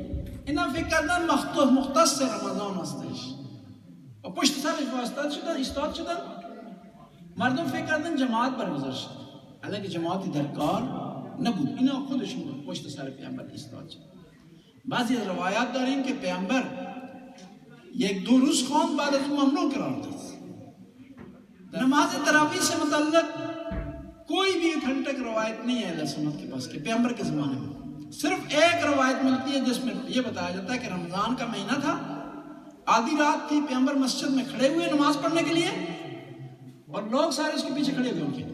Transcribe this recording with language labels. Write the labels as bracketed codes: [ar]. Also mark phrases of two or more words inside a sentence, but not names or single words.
[fa] اینا فکر کردن مختص رمضان هستش و پشت سرش ایستاد شدن. مردم فکر کردن جماعت برگزار شد، حالانکه جماعتی در کار نبود. اینا خودشون پشت سر پیامبر ایستاد شد. بعضی از روایات داریم که پیامبر یک دو روز خواند بعد از اون ممنوع قرار داد. [ur] نماز تراویح سے متعلق کوئی بھی اتھینٹک روایت نہیں ہے اہل سنت کے پاس کہ پیامبر کے زمانے میں. صرف ایک روایت ملتی ہے جس میں یہ بتایا جاتا ہے کہ رمضان کا مہینہ تھا، آدھی رات تھی، پیامبر مسجد میں کھڑے ہوئے نماز پڑھنے کے لیے اور لوگ سارے اس کے پیچھے کھڑے ہوئے ان کے.